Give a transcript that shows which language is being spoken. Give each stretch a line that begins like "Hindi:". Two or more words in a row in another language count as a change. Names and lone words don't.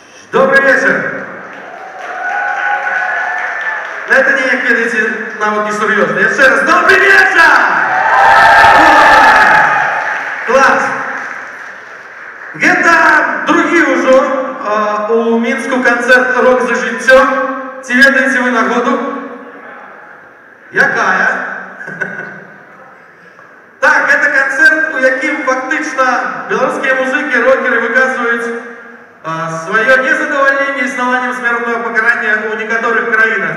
Russian: Добрый вечер. Это не кидайте нам не серьезно. Еще раз. Добрый вечер! Класс.
Belarusian: Гэта другі ўжо у Мінску канцэрт «Рок за жыццё». Ці ведаеце вы нагоду? Якая? Так, это канцэрт, у якім фактычна беларускія музыкі, рокеры выказваюць сваё незадавальненне існаваннем смяротнага пакарання ў некаторых краінах.